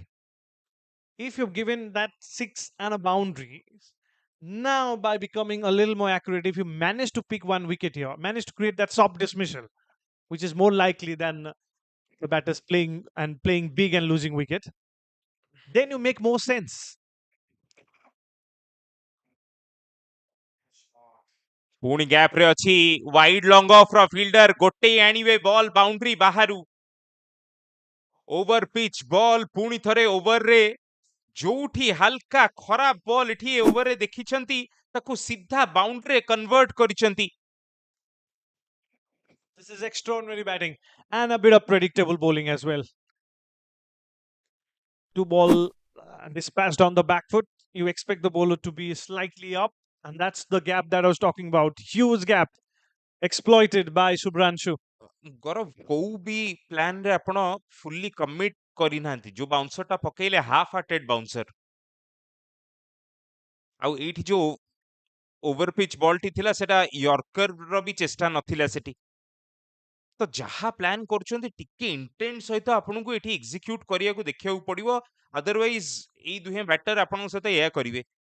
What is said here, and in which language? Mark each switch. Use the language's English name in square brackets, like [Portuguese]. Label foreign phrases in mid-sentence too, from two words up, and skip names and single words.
[English] If you've given that six and a boundary, now by becoming a little more accurate, if you manage to pick one wicket here, manage to create that soft dismissal, which is more likely than the batters playing big and losing wicket, then you make more sense. [Odia] ପୁଣି ଗ୍ୟାପ୍ ରେ ଅଛି [English] wide long off [Odia] ର ଫିଲ୍ଡର ଗୋଟେ ଆଣିବେ [English] ball boundary [Odia] ବାହାରୁ [English] over pitch ball [Odia] ପୁଣି ଥରେ ଓଭରରେ ଯୋଉଠି ହାଲକା ଖରାପ ବଲ୍ ଏଠି ଓଭରରେ ଦେଖିଛନ୍ତି ତାକୁ ସିଧା ବାଉଣ୍ଡ୍ରିରେ କନଭର୍ଟ କରିଛନ୍ତି [English] This is extraordinary batting and a bit of predictable bowling as well. Two ball dispatched on the back foot. You expect the bowler to be slightly up, and that's the gap that I was talking about. Huge gap exploited by Subhranshu. [Odia] ଗୌରବ କୋଉ ବି ପ୍ଲାନ ରେ ଆପଣ [English] fully commit [Odia] କରିନାହାନ୍ତି ଯୋଉ ବାଉନ୍ସର ଟା ପକେଇଲେ [English] half hearted bouncer [Odia] ଆଉ ଏଇଠି ଯୋଉ [English] over pitch ball [Odia] ଟି ଥିଲା ସେଟା ୟର୍କର ର ବି ଚେଷ୍ଟା ନଥିଲା ସେଠି ତ ଯାହା ପ୍ଲାନ କରୁଛନ୍ତି ଟିକେ ଇଣ୍ଟେଣ୍ଟ ସହିତ ଆପଣଙ୍କୁ ଏଠି ଏକ୍ସିକ୍ୟୁଟ କରିବାକୁ ଦେଖିବାକୁ ପଡିବ ଅଦରୱାଇଜ ଏଇ ଦୁହେଁ ବ୍ୟାଟର ଆପଣଙ୍କ ସହିତ ଏଇଆ କରିବେ